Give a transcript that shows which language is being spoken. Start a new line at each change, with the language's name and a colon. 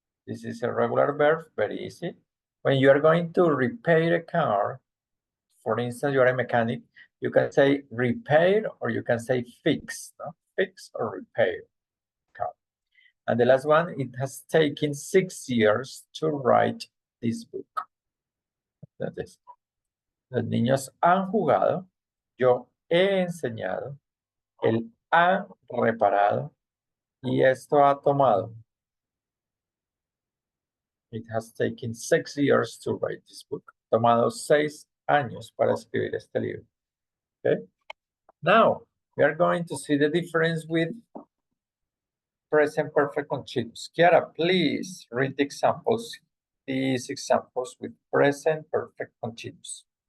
English: This is a regular verb, very easy. When you are going to repair a car, for instance, you are a mechanic, you can say repair or you can say fix, no? Fix or repair car. And the last one, it has taken 6 years to write this book.
Spanish: Entonces, los niños han jugado, yo he enseñado, él ha reparado y esto ha tomado.
English: It has taken 6 years to write this book.
Spanish: Tomado 6 años para escribir este libro.
English: Okay? Now, we are going to see the difference with present perfect continuous. Kiara, please read the examples, these examples with present perfect continuous.